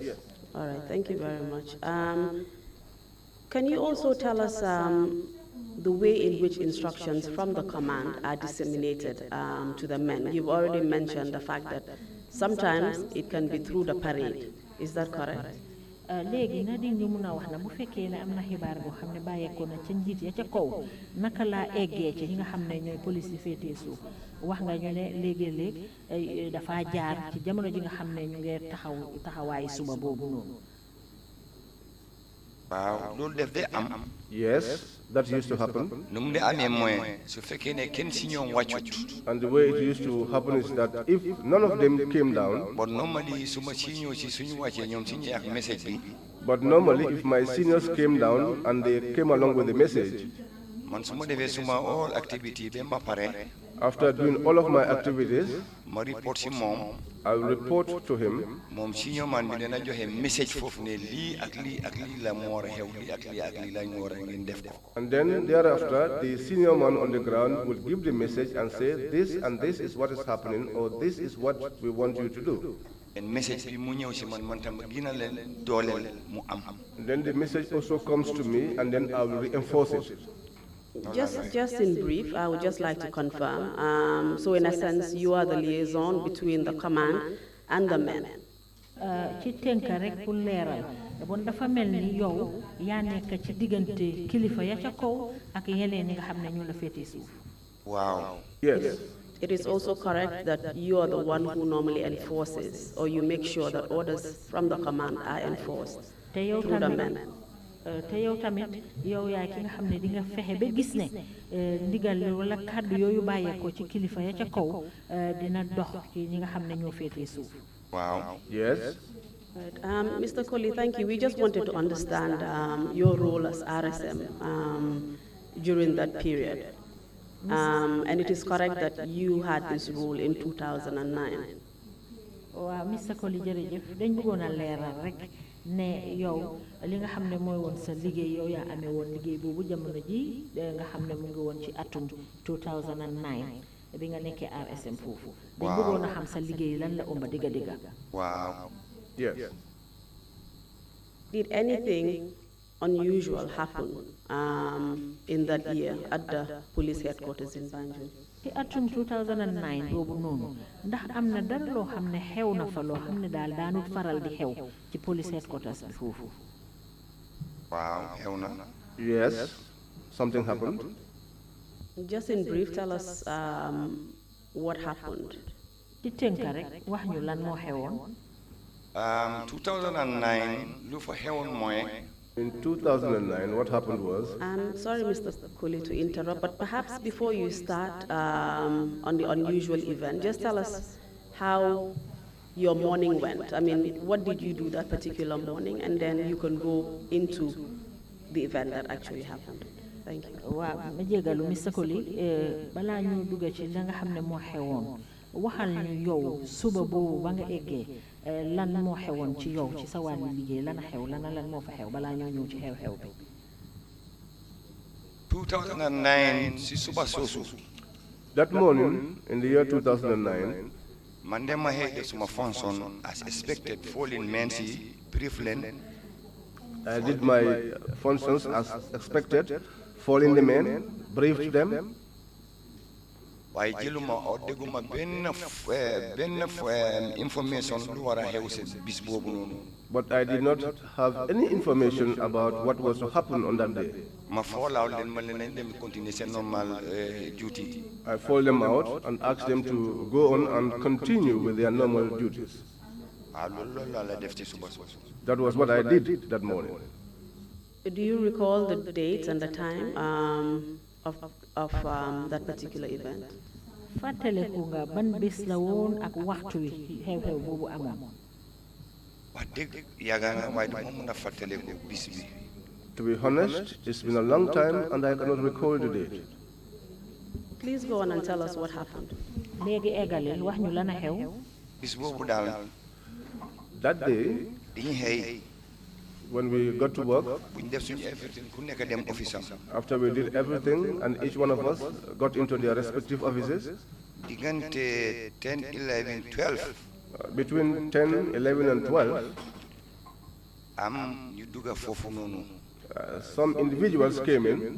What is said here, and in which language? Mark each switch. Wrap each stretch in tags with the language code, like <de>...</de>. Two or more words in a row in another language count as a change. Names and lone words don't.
<en>All right, thank you very much. Can you also tell us the way in which instructions from the command are disseminated to the men? You've already mentioned the fact that sometimes it can be through the parade. Is that correct?</en> <wo>léegi na di ñu mun a wax na bu fekkee ne am na xibaar boo xam ne bàyyeekoo na ca njiit ya ca kaw naka laa eggee ca ñi nga xam ne ñooy police yi féetee suuf wax nga ñu ne léegi-léeg dafa jaar ci jamono ji nga xam ne ñu ngi taxawaay suba boobu noonu. Wow, loolu def de am.</wo> <en>Yes, that used to happen.</en> <wo>Nu de amee moyen su fekkee ne kenn si ñoom wàccut.</wo> <en>And the way it used to happen is that if none of them came down, but normally</en> <wo>su ma si ñëw si suñu wàccee ñoom si ñuy ak message bi.</wo> <en>But normally if my seniors came down and they came along with the message,</en> <wo>man su ma defee suma</wo> <en>all activity</en> <wo>ba ma pare.</wo> <en>After doing all of my activities,</en> <wo>ma report si moom.</wo> <en>I will report to him.</en> <wo>Moom</wo> <en>senior man</en> <wo>bi dana joxe message foofu ne lii ak lii la mu war a xew lii ak lii la ñu war a ngeen def ko.</wo> <en>And then thereafter, the senior man on the ground will give the message and say, this and this is what is happening, or this is what we want you to do.</en> <wo>And message bi mu ñëw si man tam gina leen dooleel mu am.</wo> <en>Then the message also comes to me, and then I will reinforce it. Just in brief, I would just like to confirm. So in a sense, you are the liaison between the command and the men.</en> <wo>ci tënk rek pour leeral bon dafa mel ni yow yaa nekk ci diggante kilifa ya ca kaw ak yeneen ñi nga xam ne ñu la féete suuf. Wow.</wo> <en>Yes. It is also correct that you are the one who normally enforces, or you make sure that orders from the command are enforced through the men.</en> <wo>te yow tamit yow yaay ki nga xam ne di nga fexe ba gis ne ndigal wala kàddu yooyu bàyyeekoo ci kilifa ya ca kaw dina dox ci ñi nga xam ne ñoo féetee suuf. Wow.</wo> <en>Yes. Right. Mr. Colley, thank you. We just wanted to understand your role as RSM during that period. And it is correct that you had this role in 2009.</en> <wo>waaw Mr. Colley jërëjëf dañ bëggoon a leeral rek ne yow li nga xam ne mooy woon sa liggéey yow yaa amee woon liggéey boobu jamono ji nga xam ne mu ngi woon ci atum 2009 bi nga nekkee RSM foofu. dañ bëggoon a xam sa liggéey lan la ëmb digga. Wow.</wo> <en>Yes. Did anything unusual happen in that year at the police headquarters in Banjul?</en> <wo>ci atum 2009 boobu noonu ndax am na dara loo xam ne xew na fa loo xam ne daal daanut faral di xew ci</wo> <en>police headquarters</en> <wo>bi foofu. Wow, xew na.</wo> <en>Yes, something happened. Just in brief, tell us what happened.</en> <wo>ci tënk rek wax ñu lan moo xewoon. 2009 lu fa xewoon mooy.</wo> <en>In 2009, what happened was. I'm sorry, Mr. Colley, to interrupt, but perhaps before you start on the unusual event, just tell us how your morning went. I mean, what did you do that particular morning, and then you can go into the event that actually happened. Thank you.</en> <wo>waaw ma jégalu Mr. Colley balaa ñu dugg ci la nga xam ne moo xewoon waxal ñu yow suba boobu ba nga eggee lan moo xewoon ci yow ci sa wàllu liggéey lan xew lan moo fa xew balaa ñoo ñëw ci xew-xew bi. 2009 si suba soosu.</wo> <en>That morning in the year 2009.</en> <wo>man de ma xëy def suma</wo> <en>function as expected falling Mensi briefland. I did my functions as expected, falling the men, briefed them.</en> <wo>waaye jëluma o dégguma benn information lu war a xew si bis boobu noonu.</wo> <en>But I did not have any information about what was to happen on that day.</en> <wo>ma foolaaw leen ma leen dem continuer seen</wo> <en>normal duty. I followed them out and asked them to go on and continue with their normal duties.</en> <wo>loolu la def ci suba soosu.</wo> <en>That was what I did that morning. Do you recall the dates and the time of that particular event?</en> <wo>fàttaleku nga ban bés la woon ak waxtu wi xew-xew boobu amoon. wax dëgg yàgg na waaye duma mën a fàttaleku bis bi.</wo> <en>To be honest, it's been a long time and I cannot recall the date. Please go on and tell us what happened.</en> <wo>léegi eggaleel wax ñu lan a xew. bis boobu daal.</wo> <en>That day,</en> <wo>dañuy xëy.</wo> <en>when we got to work, after we did everything and each one of us got into their respective offices, between 10, 11 and 12, some individuals came in.</en>